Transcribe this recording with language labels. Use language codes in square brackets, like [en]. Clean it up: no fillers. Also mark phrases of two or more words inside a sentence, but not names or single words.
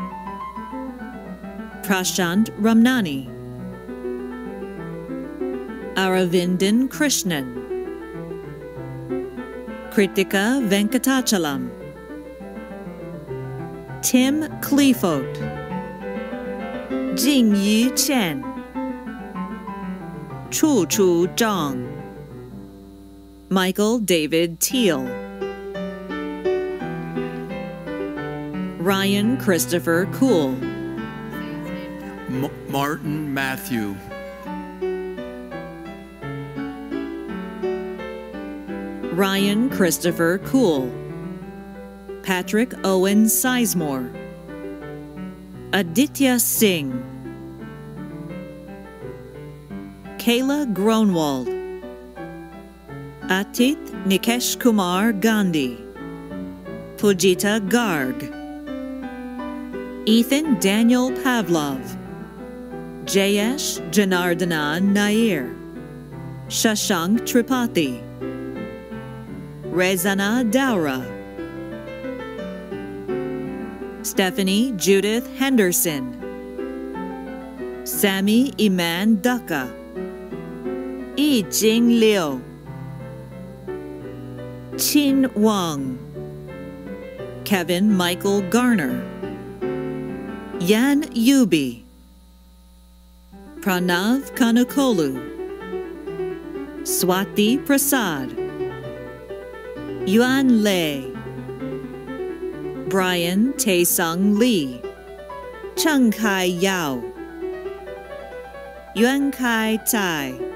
[en] Prashant Ramnani. Aravindan Krishnan. Kritika Venkatachalam. Tim Cleafote. Jingyi Chen. Chu Chu Zhang. Michael David Teal. Ryan Christopher Cool. Martin Matthew. Ryan Christopher Cool. Patrick Owen Sizemore. Aditya Singh. Kayla Gronwald. Atit Nikesh Kumar Gandhi. Pujita Garg. Ethan Daniel Pavlov. Jayesh Janardana Nair. Shashank Tripathi. Rezana Daura. Stephanie Judith Henderson. Sammy Iman Daka. Yi Jing Liu. Qin Wang. Kevin Michael Garner. Yan Yubi. Pranav Kanukolu. Swati Prasad. Yuan Lei. Brian Taesung Lee. Cheng Kai Yao. Yuan Kai Tai.